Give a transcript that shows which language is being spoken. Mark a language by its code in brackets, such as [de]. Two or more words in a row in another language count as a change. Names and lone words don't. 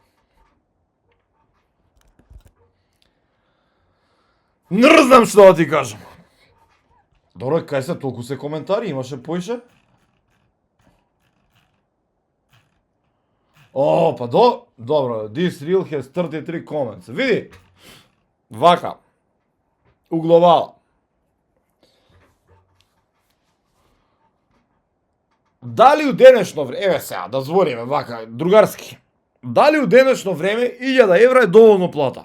[mk] Не знам што да ти кажам. Добро, кај се толку се коментари, имаше поише? О, па добро, [en] this reel has 33 comments. [mk] Види, вака, угловала. Дали у денешно време, еве сега, да збориме вака, другарски. Дали у денешно време 1000 евра е доволно плата?